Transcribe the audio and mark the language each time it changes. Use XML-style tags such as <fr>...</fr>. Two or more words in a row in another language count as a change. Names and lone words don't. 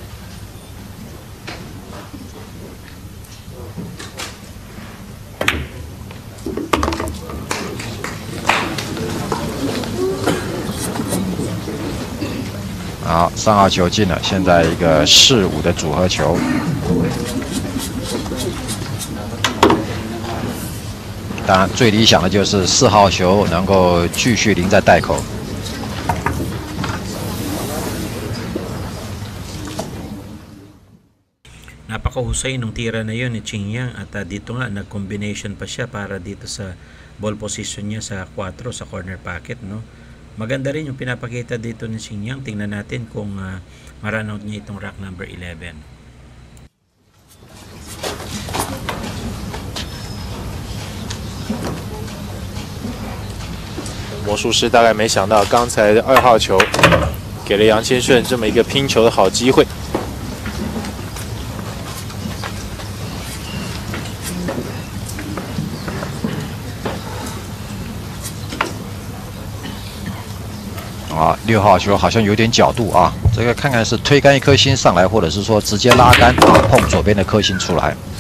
<zh>好，3号球进了，现在一个4-5的组合球。当然，最理想的就是4号球能够继续淋在袋口。</zh> <tl>Napakahusay nung tira na yun ni Qingyang at dito nga nag-combination pa siya para dito sa ball position niya sa 4 sa</tl> <en>corner pocket,</en> <tl>no. Maganda rin yung pinapakita dito ni Qingyang. Tingnan natin kung ma-</tl> <en>run out</en> <tl>niya itong</tl> <en>rack number 11.</en> <zh>魔术师大概没想到刚才的2号球给了杨清顺这么一个拼球的好机会。啊，6号球好像有点角度啊，这个看看是推杆1颗星上来，或者是说直接拉杆啊，碰左边的颗星出来。</zh>